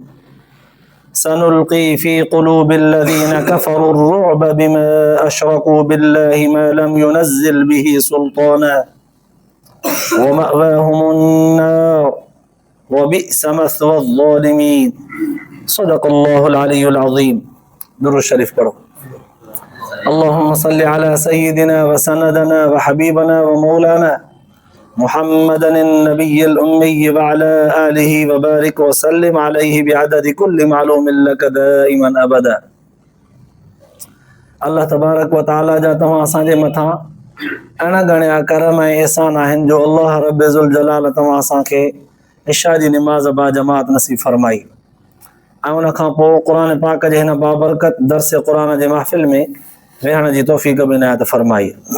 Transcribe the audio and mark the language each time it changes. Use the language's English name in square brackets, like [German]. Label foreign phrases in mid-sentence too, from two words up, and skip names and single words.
[Arabic] سنلقي في قلوب الذين كفروا الرعب بما أشركوا بالله ما لم ينزل به سلطانا ومأواهم النار وبئس مثوى الظالمين. صدق الله العلي العظيم. [Sindhi] درود شريف पढ़ो. [Arabic] اللهم صل على سيدنا وسندنا وحبيبنا ومولانا محمد النبي الأمي وعلى آله وبارك وسلم عليه بعدد كل معلوم لك دائما أبدا. [Sindhi] अल्लाह तबारक व ताला जा तव्हां असांजे मथां अहिड़ा घणा करम ऐं एहसान आहिनि जो अल्लाह रब ज़ुल जलाल तव्हां असांखे इशा जी निमाज़ बा जमात नसीब फरमाई ऐं उन खां पोइ क़ुर पाक जे हिन बाबरकत दर्स क़ुर जे महफ़िल में वेहण जी तौफ़ीक़ बि इनायत फरमाई।